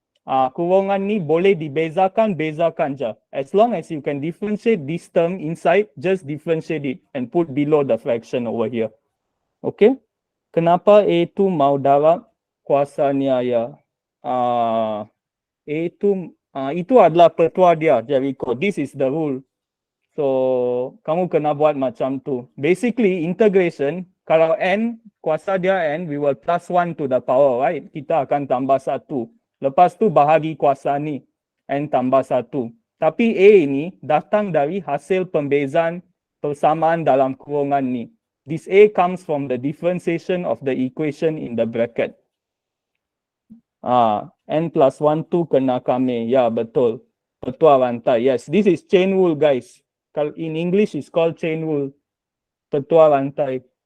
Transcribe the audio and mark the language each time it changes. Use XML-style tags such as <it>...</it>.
<ms>kurungan ni boleh dibezakan je.</ms> <en>As long as you can differentiate this term inside, just differentiate it and put below the fraction over here.</en> <ms>Okay? Kenapa A2 mau darab kuasa niaya? A2 itu adalah petua dia, Jericho.</ms> <en>This is the rule. So,</en> <ms>kamu kena buat macam tu.</ms> <en>Basically, integration,</en> <ms>kalau n, kuasa dia n,</ms> <en>we will plus 1 to the power, right?</en> <ms>Kita akan tambah 1. Lepas tu bahagi kuasa ni, n tambah 1. Tapi A ini datang dari hasil pembezaan persamaan dalam kurungan ni.</ms> <en>This A comes from the differentiation of the equation in the bracket.</en> <ms>N plus 1, 2 kena kami. Ya, betul. Petua rantai.</ms> <en>Yes, this is chain rule, guys. In English, it's called chain rule.</en> <ms>Petua rantai.</ms>